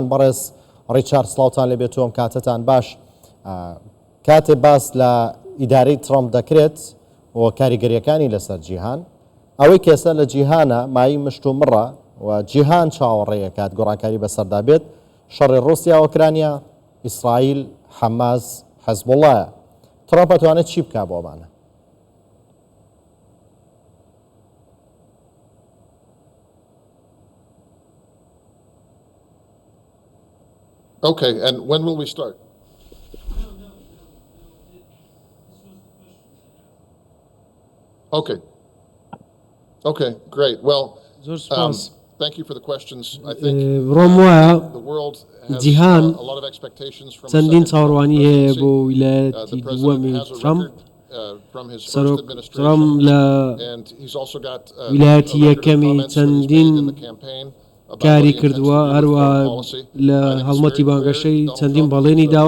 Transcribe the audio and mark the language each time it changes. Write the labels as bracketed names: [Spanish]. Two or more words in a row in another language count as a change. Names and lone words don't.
[Central Kurdish] بەڕێز ڕیچارد سڵاوتان لێبێتەوە، کاتتان باش. کاتێ باس لە ئیدارەی ترامپ دەکرێت و کاریگەریەکانی لەسەر جیهان، ئەوەی کێسە لە جیهانە مای مشت و مڕە و جیهان چاوەڕێیە کات گۆڕانکاری بەسەردا بێت. شەڕی ڕوسیا ئۆکرانیا، ئیسرائیل، حەماس، حەزبوڵایە. ترامپ ئەتوانێت چی بکا بۆمانە؟ [English] Okay, and when will we start? Okay. Okay, great. Well, thank you for the questions. I think the world has a lot of expectations from [Central Kurdish] چەندین چاوەڕوانی هەیە بۆ ویلایەتی دووەمی ترامپ. ترامپ لە ویلایەتی یەکەمی چەندین کاری کردووە، هەروە لە هەڵمەتی بانگەشەی چەندین بەڵێنی داوە.